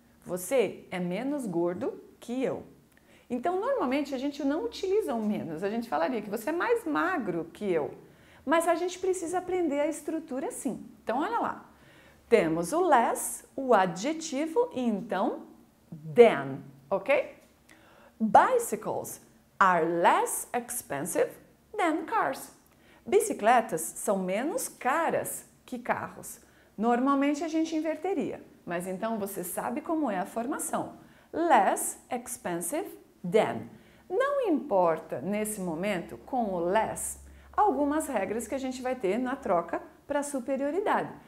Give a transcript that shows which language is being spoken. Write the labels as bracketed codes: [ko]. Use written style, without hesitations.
[pt] Você é menos gordo que eu. Então, normalmente a gente não utiliza o menos. A gente falaria que você é mais magro que eu. Mas a gente precisa aprender a estrutura sim. Então, olha lá. Temos o less, o adjetivo e então than, ok? [en] Bicycles are less expensive than cars. [pt] Bicicletas são menos caras que carros. Normalmente a gente inverteria, mas então você sabe como é a formação. [en] Less expensive than. [pt] Não importa nesse momento com o less algumas regras que a gente vai ter na troca para superioridade.